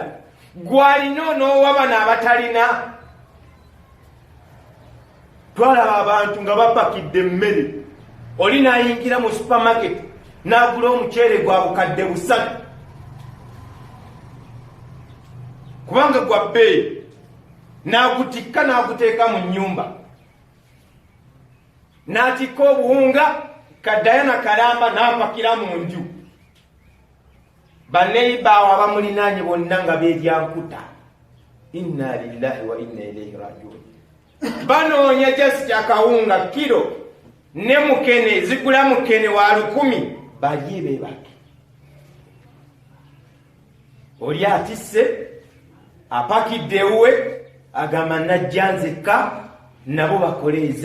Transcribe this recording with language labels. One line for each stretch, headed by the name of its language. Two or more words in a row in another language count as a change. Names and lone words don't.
Ganda: Gw'alina onoowa bano abatalina. Twalaba abantu nga bapakidde emmere, oli n'ayingira mu supermarket n'agula omuceere gwa bukadde 3 kubanga gwa bbeeyi, n'agutikka n'aguteeka mu nnyumba, n'atikka obuwunga kaddayo na kalamba n'apakira mu nju. Banneibaawo abamulinaanye bonna nga beeryankuta.
Arabic: إنا لله وإنا إليه راجعون.
Ganda: Banoonya just akawunga kilo ne mukene, zigula mukene wa 10 balye beebake. Oli atisse apakidde uwe agamba najja nzekka nabo bakoleeza.